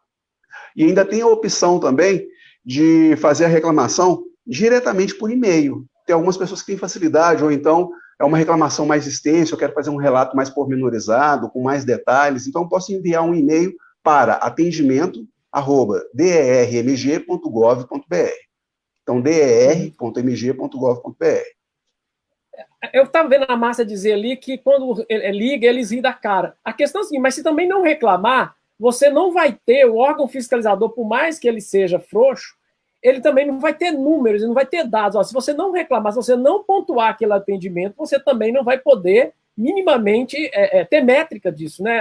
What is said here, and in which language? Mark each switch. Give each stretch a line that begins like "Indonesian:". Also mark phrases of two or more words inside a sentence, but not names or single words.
Portuguese: E ainda tem a opção também de fazer a reclamação diretamente por e-mail. tem algumas pessoas que têm facilidade, ou então é uma reclamação mais extensa, eu quero fazer um relato mais pormenorizado, com mais detalhes, então eu posso enviar um e-mail para atendimento@dermg.gov.br. Então, der.mg.gov.br. Eu estava vendo a Márcia dizer ali que quando liga, eles riem da cara. A questão é assim, mas se também não reclamar, você não vai ter o órgão fiscalizador, por mais que ele seja frouxo, ele também não vai ter números, ele não vai ter dados. Ó, se você não reclamar, se você não pontuar aquele atendimento, você também não vai poder minimamente ter métrica disso, né?